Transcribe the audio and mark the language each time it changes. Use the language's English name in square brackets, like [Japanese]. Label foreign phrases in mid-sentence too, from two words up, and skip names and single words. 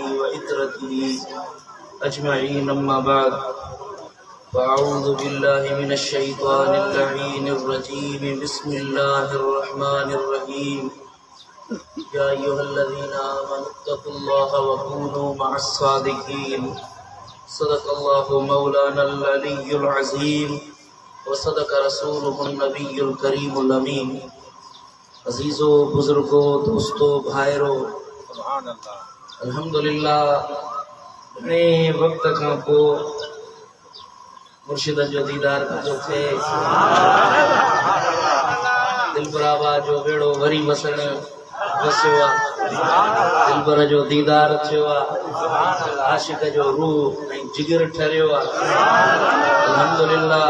[Arabic] وعترته أجمعين أما بعد فأعوذ بالله من الشيطان اللعين الرجيم بسم الله الرحمن الرحيم يا أيها الذين آمنوا اتقوا الله وكونوا مع الصادقين صدق الله مولانا العلي العظيم وصدق رسوله النبي الكريم الأمين. [Sindhi] अजीज़ो बुजुर्गो दोस्तों भाइरो अल्हम्दुलिल्लाह ने वक्त खां पोइ मुर्शिद जो दीदार जो थे दिलबराबा जो बेड़ो वरी वसण वसियो दिलबर जो दीदार थियो आशिक जो रूह ऐं जिगर ठरियो अल्हम्दुलिल्लाह।